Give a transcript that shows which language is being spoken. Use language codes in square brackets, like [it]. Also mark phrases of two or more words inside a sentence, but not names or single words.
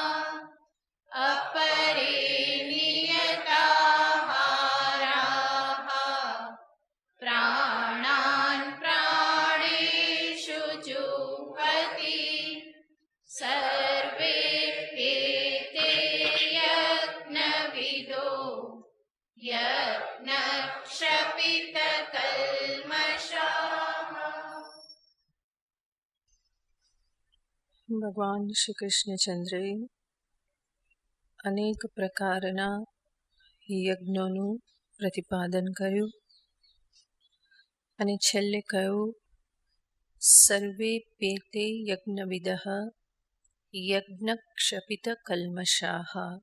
[sa] अपरे नियताहाराः प्राणान् प्राणेषु जुह्वति सर्वेऽप्येते यज्ञविदो यज्ञक्षपितकल्मषाः। [gu] ભગવાન શ્રી કૃષ્ણચંદ્રે અનેક પ્રકારના યજ્ઞોનું પ્રતિપાદન કર્યું અને છેલ્લે કહ્યું [sa] સર્વે પેતે યજ્ઞવિદઃ યજ્ઞક્ષપિત કલ્મષાઃ।